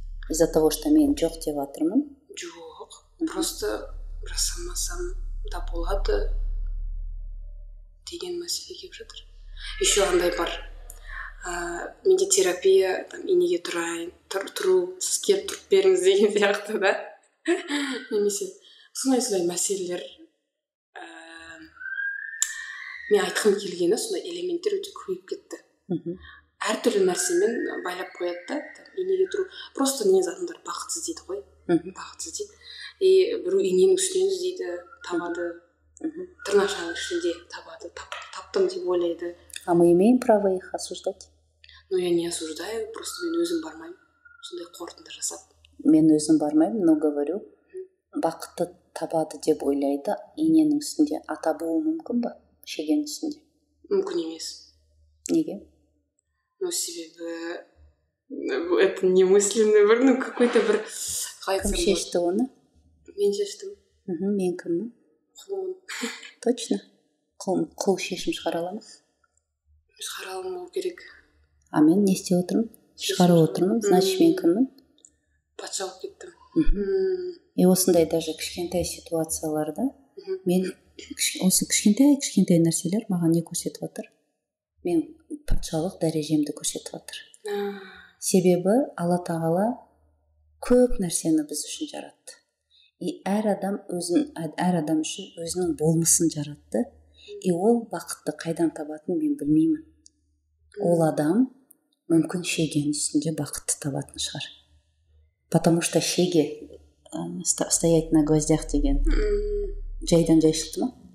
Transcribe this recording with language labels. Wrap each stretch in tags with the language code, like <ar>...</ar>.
<kk>Из-за того, что мен жоқ деп жатырмын. Жоқ, просто жасамасам да болады деген мәселе келіп жатыр. Еще андай бар. Менде терапия, инеге тұру, сіз келіп тұрып беріңіз деген сияқты да. Немесе сондай мәселелер. Мен айтқым келгені сондай элементтер өте көбейіп кетті. Әртүрлі нәрсемен байлап қояды да. Инеге тұру. Просто негізі адамдар бақытсыз дейді ғой. Бақытсыз дейді. Біреу иненің үстінен іздейді, табады. Тырнақшаның ішінде табады. Таптым деп ойлайды.</kk> <ru>А мы имеем право их осуждать? Ну, я не осуждаю, просто</ru> <kk>мен өзім бармаймын. Сондай қорытынды жасап. Мен өзім бармаймын,</kk> <ru>но говорю,</ru> <kk>бақытты табады деп ойлайды, иненің үстінде ата болуы мүмкін ба? Шегенің үстінде? Мүмкін емес. Неге?</kk> <ru>Ну, себебі это немысленно бір, ну, какой-то бір...</ru> <kk>Кім шешті оны? Мен шештім. Мен кіммін? Құлмын. Точно? Құл шешім шығара ала ма? Шығара алмау керек. А мен не істеп отырмын? Шығарып отырмын, значит мен кіммін? Патша болып кеттім. И осындай даже кішкентай ситуацияларда мен осы кішкентай нәрселер маған не көрсетіп жатыр? Мен патшалық дәрежемді көрсетіп жатыр. Себебі Алла Тағала көп нәрсені біз үшін жаратты. И әр адам үшін өзінің болмысын жаратты. И ол бақытты қайдан табатын мен білмеймін. Ол адам мүмкін шегенің үстінде бақытты табатын шығар.</kk> <ru>Потому что</ru> <kk>шеге</kk> <ru>стоять на гвоздях</ru> <kk>деген жайдан жай шықты ма?</kk>